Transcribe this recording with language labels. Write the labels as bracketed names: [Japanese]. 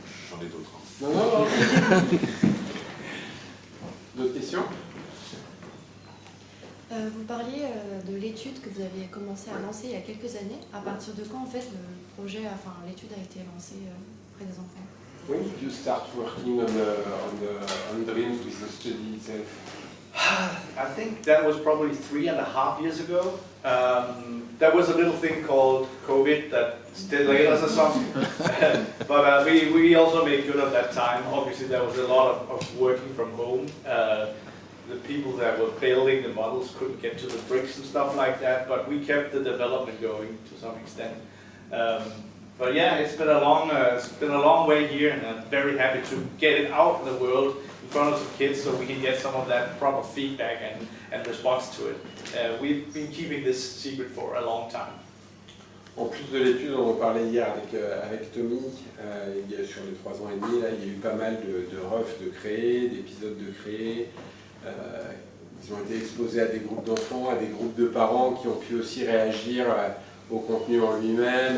[French] J'en ai d'autres. Non. D'autres questions? Vous parliez de l'étude que vous aviez commencé à lancer il y a quelques années. À partir de quand en fait l'étude a été lancée auprès des enfants? [English] When did you start working on Dreams with the study itself? I think that was probably 3.5 years ago. There was a little thing called COVID that delayed us or something. But we also made good at that time. Obviously there was a lot of working from home. The people that were building the models couldn't get to the bricks and stuff like that, but we kept the development going to some extent. But yeah, it's been a long way here, and I'm very happy to get it out in the world in front of some kids so we can get some of that proper feedback and response to it. We've been keeping this secret for a long time. [French] En plus de l'étude, on en parlait hier avec Tommy, il y a, sur les 3 ans et demi, là, il y a eu pas mal de refs de créer, d'épisodes de créer. Ils ont été exposés à des groupes d'enfants, à des groupes de parents qui ont pu aussi réagir au contenu en lui-même.